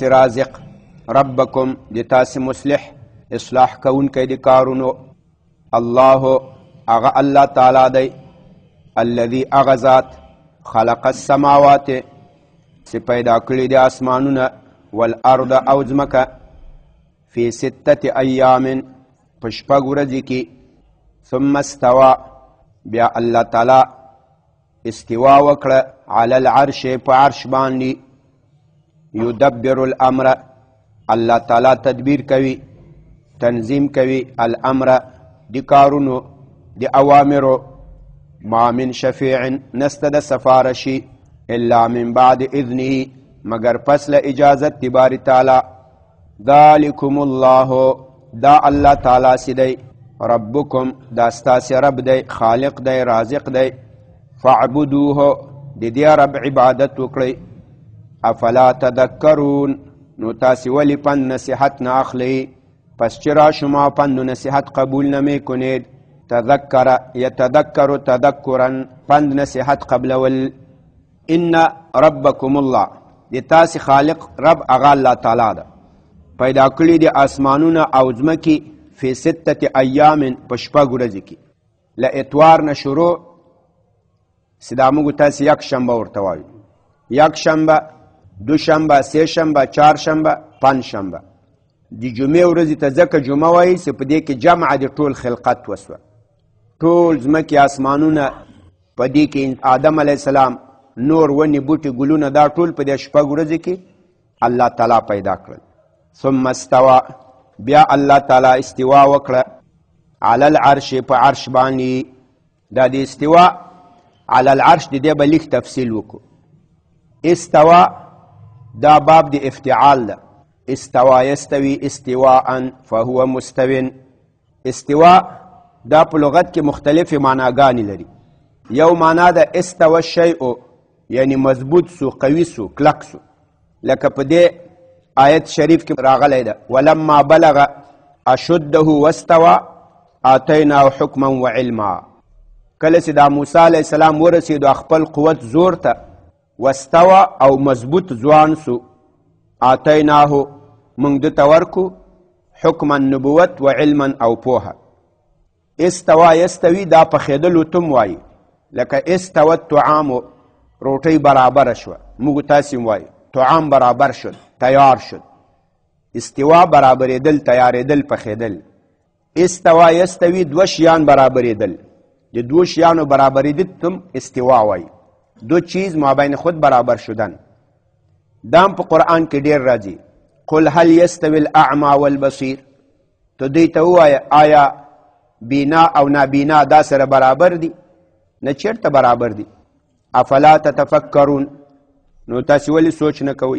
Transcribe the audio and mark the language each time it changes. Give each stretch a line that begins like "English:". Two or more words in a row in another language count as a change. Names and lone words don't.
Pashto: رازق، ربکم د تاسې مصلح اصلاح کوونکی د کارونو، الله اغا الله تعالی دی، الذي اغا ذات
Arabic: خلق السماوات
Pashto: چې پیدا کړي د اسمانونه، والارض او ځمکه،
Arabic: فی 6 ایام
Pashto: په 6 ورځې کې،
Arabic: ثم استوى
Pashto: بیا الله تعالی استوا وکړه
Arabic: علی العرش
Pashto: په عرش باندې،
Arabic: یدبر الامر
Pashto: الله تعالی تدبیر کوي، تنظیم کوي، الامر د کارونو د اوامرو،
Arabic: ما من شفیع
Pashto: نسته د سفارشی
Arabic: الا من بعد اذنه
Pashto: مگر پس له اجازت د باری تعالی،
Arabic: ذالکم الله
Pashto: دا الله تعالی سی دی، ربکم دا ستاسی رب دی، خالق دی، رازق دی، فاعبدوه د دې رب عبادت وکړئ،
Arabic: افلا تذکرون
Pashto: نو تاسی ولی پند نصیحت نه اخلی،
Persian: پس چرا شما پند و نصیحت قبول نمی کنید،
Arabic: تذکر یتذکر تذکرا
Pashto: پند نصیحت قبلول،
Arabic: ان ربکم الله
Pashto: د تاسی خالق رب اغا الله تعالی ده، پیدا کړي د اسمانونه او ځمکې
Arabic: فی 6 ایام
Pashto: په 6 ورځې کې، له اتوار نه شروع چې دا موږ تاسې یک شنبه ورته وایو،
Persian: یک شنبه، دوشنبه، سه شنبه، چهارشنبه، پنجشنبه،
Pashto: د جمعې ورځې ته ځکه جمعه وایي چې په دې کې جمع د ټول خلقت وسوه، ټول ځمکې اسمانونه، په دې کې آدم علیه السلام، نور ونې بوټي ګلونه، دا ټول په دې 6 ورځې کې الله تعالی پیدا کړل.
Arabic: ثم استوى
Pashto: بیا الله تعالی استوا وکړه
Arabic: علی العرش
Pashto: په عرش باندې، دا د
Arabic: استوا علی العرش
Pashto: د دې به لیک تفصیل وکړو. استوا دا باب د افتعال ده،
Arabic: استوا یستوي استواء فهو مستوین،
Pashto: استوا دا په لغت کې مختلفې معناګانې لري. یو معنا ده
Arabic: استوى الشیء
Pashto: یعنی مضبوط سو، قوي سو، کلک سو، لکه په دې آیت شریف کې راغلی ده
Arabic: ولما بلغ اشده واستوى آتیناه حکما وعلما،
Pashto: کله چې دا موسی علیه السلام ورسېدو خپل قوت زور ته، واستوى او مضبوط ځوان سو، آتیناه موږ دته ورکو حکما نبوت و علما او پوهه.
Arabic: استوا یستوي
Pashto: دا پخېدلو تم وایي، لکه
Arabic: استوى الطعام
Pashto: روټۍ برابره شوه، موږ تاسې وایي
Persian: طعام برابر شد، تیار شد،
Pashto: استوا برابرېدل، تیارېدل، پخېدل.
Arabic: استوا یستوي
Pashto: 2 شیان برابرېدل، د 2 شیانو برابرېدل تم استوا وایي،
Persian: 2 چیز مابین خود برابر شدن.
Pashto: دام په قرآن کې ډېر راځي،
Arabic: قل هل یستوي الاعمى والبصیر،
Pashto: تو دوی ته ووایه آیا بینا او نابینا دا سره برابر دي؟ نه چېرته برابر دي.
Arabic: افلا تتفکرون
Pashto: نو تاسې ولې سوچ نه کوئ؟